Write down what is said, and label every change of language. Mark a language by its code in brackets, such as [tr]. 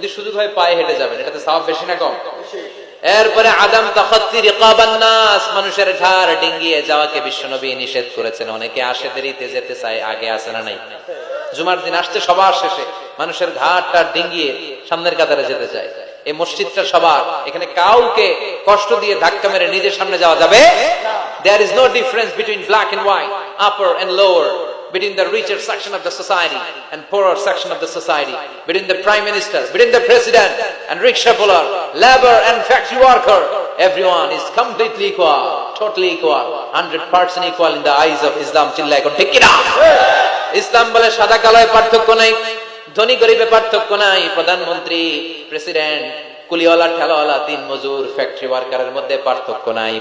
[bn] যদি সুযোগ হয় পায়ে হেঁটে যাবেন, এটাতে সওয়াব বেশি না কম? এরপরে [ar] আদম তাখাত্তি রিকাবান নাস, [bn] মানুষের ঘাড় ডিঙ্গিয়ে যাওয়াকে বিশ্বনবী নিষেধ করেছেন। অনেকে আসে দেরিতে যেতে চায়, আগে আসে না নাই? জুমার দিন আসছে সবার শেষে, মানুষের ঘাড়টা ডিঙ্গিয়ে সামনের কাতারে যেতে চায়। এই মসজিদটা সবার, এখানে কাউকে কষ্ট দিয়ে ধাক্কা মেরে নিজের সামনে যাওয়া যাবে না। [en] There is no difference between black and white, upper and lower, between the richer section of the society and poorer section of the society, between the prime minister, between the president and rickshaw puller, labor and factory worker. Everyone is completely equal, totally equal, 100% equal in the eyes of Islam. [bn] চিল্লায় কোন ঠিক কি না? ইসলাম বলে সাদা কালোয় পার্থক্য নাই, ধনী গরিবে পার্থক্য নাই, প্রধানমন্ত্রী, প্রেসিডেন্ট, কুলিওয়ালা, ঠেলাওয়ালা, দিন মজুর, ফ্যাক্টরি ওয়ার্কারের মধ্যে পার্থক্য নাই।